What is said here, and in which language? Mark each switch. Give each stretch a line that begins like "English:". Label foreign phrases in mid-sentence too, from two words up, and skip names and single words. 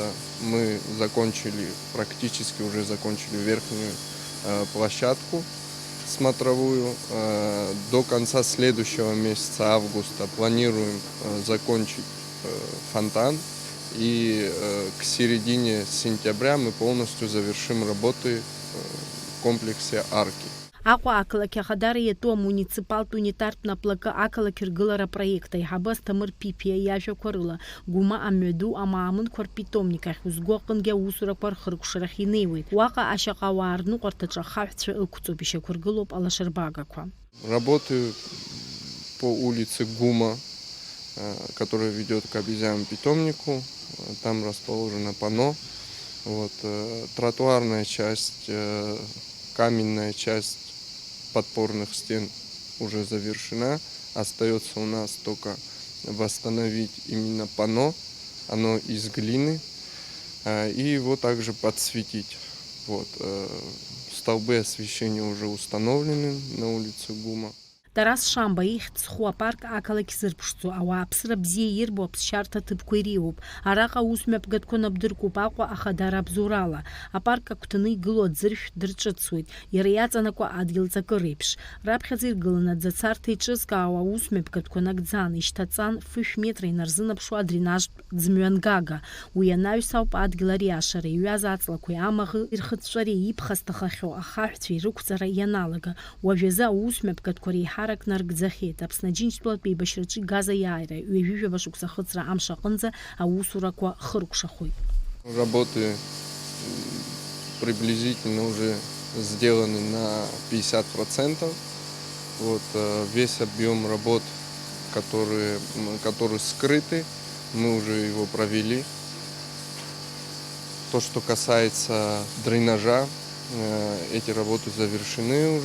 Russian: Мы практически уже закончили верхнюю площадку смотровую. До конца следующего месяца, августа, планируем закончить фонтан. И к середине сентября мы полностью завершим работы в комплексе арки.
Abkhazian: Аҟәа ақалақь ахадара иатәу амуниципалтә унитартә наплакы ақалақь ргылара проект аиҳабы Асҭамыр Пипиа иажәақәа рыла Гәыма амҩаду амаамынқәа рпитомник ахь узго аҟынгьы аусурақәа рхыркәшарахь инеиуеит. Уаҟа ашьаҟа-ауаа рныҟәарҭаҿы ахаҳәцәа ықәҵоуп, ишьақәыргылоуп алашарбагақәа.
Russian: Работы по улице Гума, которая ведет к обезьяному питомнику, там расположено панно. Вот, тротуарная часть, каменная часть подпорных стен уже завершена. Остается у нас только восстановить именно панно, оно из глины, и его также подсветить. Вот. Столбы освещения уже установлены на улице Гума.
Abkhazian: Тарас Шамба ихьӡ зху апарк ақалақь зырԥшӡо, ауааԥсыра бзиа ирбо аԥсшьарҭа ҭыԥқәа иреиуоуп. Араҟа аусмҩаԥгатәқәа напдыркуп Аҟәа ахадара абзоурала. Апарк агәҭаны игылоу аӡыршә дырҿыцуеит, иара иаҵанакуа адгьылҵакыр еиԥш. Раԥхьаӡа иргыланы аӡацарҭа еиҿызкаауа аусмҩаԥгатәқәа нагӡан, ишьҭаҵан фышә метра инарзынаԥшуа адренажтә ӡмҩангага. Уи анаҩс ауп адгьыл ариашара, иҩаз аҵлақәеи амаӷы ирхыҵәҵәареи иԥхасҭахахьоу ахаҳәцәеи рықәҵара ианалага. Уажәазы аусмҩаԥгатәқәа реиҳарак наргӡахьеит. Аԥсны Аџьынџьтәылатәи еибашьраҿы игаз аиааира ҩажәижәаба шықәса ахыҵра амш аҟынӡа аусурақәа хыркәшахоит.
Russian: Работы приблизительно уже сделаны на 50%. Вот, весь объем работ, которые скрыты, мы уже его провели. То, что касается дренажа, эти работы завершены уже.